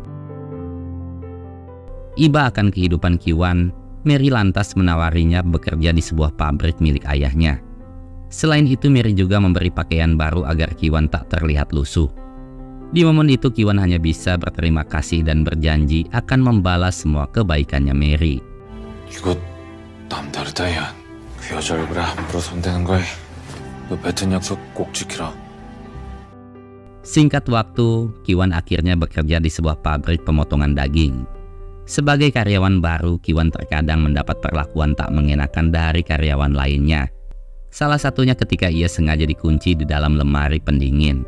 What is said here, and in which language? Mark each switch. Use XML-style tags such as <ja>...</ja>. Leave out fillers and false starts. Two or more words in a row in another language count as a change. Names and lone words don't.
<id>Iba akan kehidupan Kiwan, Mary lantas menawarinya bekerja di sebuah pabrik milik ayahnya. Selain itu, Mary juga memberi pakaian baru agar Ki-wan tak terlihat lusuh. Di momen itu, Ki-wan hanya bisa berterima kasih dan berjanji akan membalas semua kebaikannya Mary.</id> <ko>이거 남다르다 야. 그 여자 얼굴에 함부로 손대는 거야. 너 뱉은 약속 꼭 지키라.</ko> <id>Singkat waktu, Ki-wan akhirnya bekerja di sebuah pabrik pemotongan daging. Sebagai karyawan baru, Ki-wan terkadang mendapat perlakuan tak mengenakan dari karyawan lainnya. Salah satunya ketika ia sengaja dikunci di dalam lemari pendingin.</id>